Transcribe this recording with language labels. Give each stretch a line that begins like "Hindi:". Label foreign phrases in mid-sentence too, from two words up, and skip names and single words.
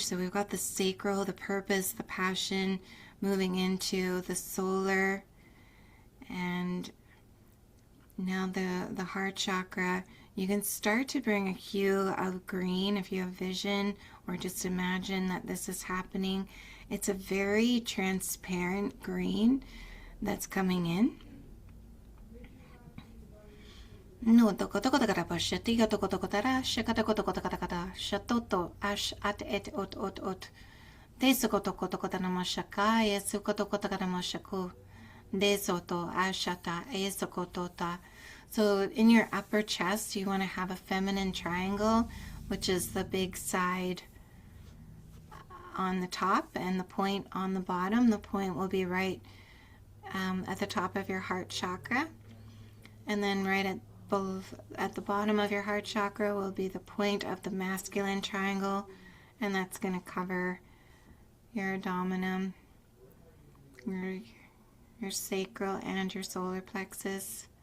English: So we've got the sacral, the purpose, the passion, moving into the solar, and now the heart chakra. You can start to bring a hue of green if you have vision, or just imagine that this is happening. It's a very transparent green that's coming in. No toko toko takara pashati ga toko toko tara shaka toko toko takata kata shatoto ash at et ot. De soko toko toko tana mashaka e soko toko takara mashaku. De soto ashata e soko tota. So in your upper chest, you want to have a feminine triangle, which is the big side on the top and the point on the bottom. The point will be right at the top of your heart chakra, and then right at the bottom of your heart chakra will be the point of the masculine triangle, and that's going to cover your abdomen, your sacral, and your solar plexus.